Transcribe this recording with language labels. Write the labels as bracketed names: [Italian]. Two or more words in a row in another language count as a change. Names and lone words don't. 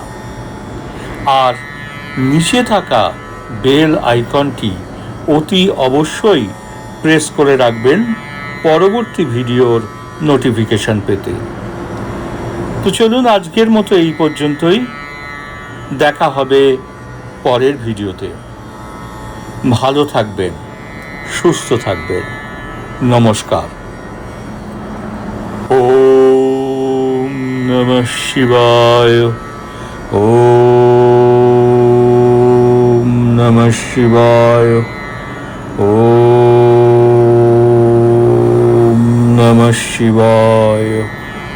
[Bangla] আর নিচে থাকা বেল আইকনটি অতি অবশ্যই প্রেস করে রাখবেন পরবর্তী ভিডিওর নোটিফিকেশন পেতে। তো চলুন আজকের মতো এই পর্যন্তই, দেখা হবে পরের ভিডিওতে। ভালো থাকবেন, সুস্থ থাকবেন, নমস্কার। [Sanskrit] ওম নমঃ শিবায়। ওম নমঃ শিবায়। ওম নমঃ শিবায়।